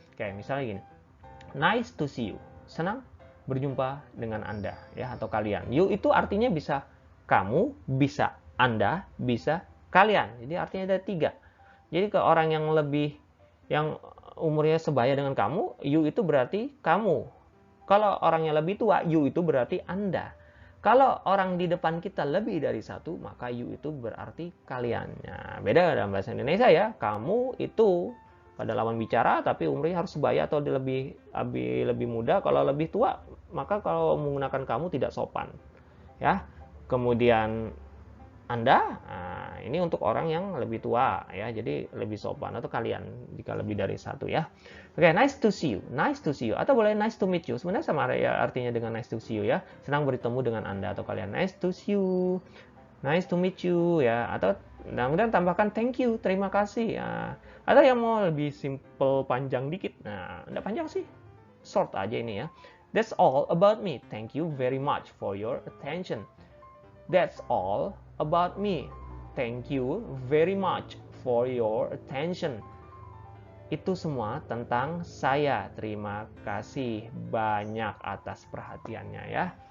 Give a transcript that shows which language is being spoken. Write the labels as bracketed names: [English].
[Indonesian] Kayak misalnya gini, [English] nice to see you. [Indonesian] Senang berjumpa dengan Anda ya, atau kalian. You itu artinya bisa kamu, bisa Anda, bisa kalian. Jadi artinya ada 3. Jadi ke orang yang lebih, yang umurnya sebaya dengan kamu, you itu berarti kamu. Kalau orangnya lebih tua, you itu berarti Anda. Kalau orang di depan kita lebih dari 1, maka you itu berarti kalian. Nah, beda dalam bahasa Indonesia ya. Kamu itu pada lawan bicara, tapi umurnya harus sebaya atau lebih muda. Kalau lebih tua, maka kalau menggunakan kamu tidak sopan. Ya. Kemudian Anda, nah, ini untuk orang yang lebih tua ya, jadi lebih sopan, atau kalian jika lebih dari 1 ya. [English] Oke, nice to see you, nice to see you, [Indonesian] atau boleh [English] nice to meet you. [Indonesian] Sebenarnya sama ya artinya dengan [English] nice to see you [Indonesian] ya. Senang bertemu dengan Anda atau kalian. [English] Nice to see you, nice to meet you ya. [Indonesian] Atau kemudian tambahkan [English] thank you, [Indonesian] terima kasih ya. Atau yang mau lebih simple panjang dikit, nah enggak panjang sih, short aja ini ya. [English] That's all about me. Thank you very much for your attention. That's all about me. Thank you very much for your attention. [Indonesian] Itu semua tentang saya. Terima kasih banyak atas perhatiannya ya.